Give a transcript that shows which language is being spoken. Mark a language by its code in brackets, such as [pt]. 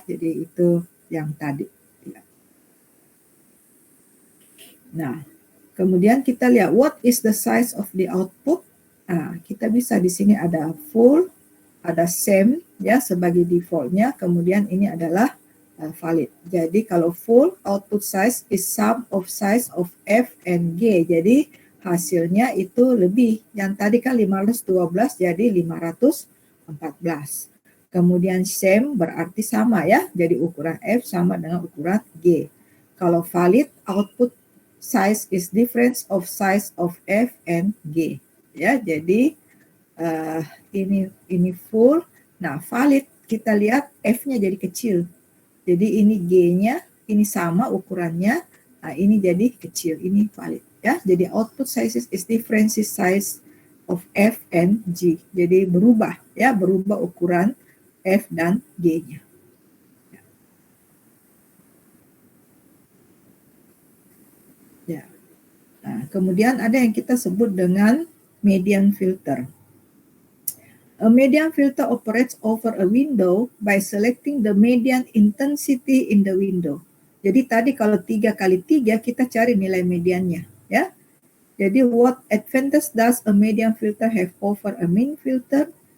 [id] Jadi itu yang tadi. Ya. Nah, kemudian kita lihat [en] what is the size of the output. [id] Nah, kita bisa di sini ada full, ada same ya sebagai defaultnya. Kemudian ini adalah valid. Jadi kalau [en] full output size is sum of size of F and G. [id] Jadi hasilnya itu lebih. Yang tadi kan 512 jadi 514. Kemudian same berarti sama ya. Jadi ukuran F sama dengan ukuran G. [en] Kalau valid output size is difference of size of F and G. [id] Ya, jadi ini full. Nah, valid kita lihat F-nya jadi kecil. Jadi ini G-nya, ini sama ukurannya. Nah, ini jadi kecil, ini valid ya. [en] Jadi output size is difference size of F and G. [id] Jadi berubah ya, berubah ukuran F dan G-nya. Ya. Nah, kemudian ada yang kita sebut dengan median filter. [en] A median filter operates over a window by selecting the median intensity in the window. [id] Jadi tadi kalau 3 kali 3 kita cari nilai mediannya, ya. [en] Jadi what advantage does a median filter have over a mean filter?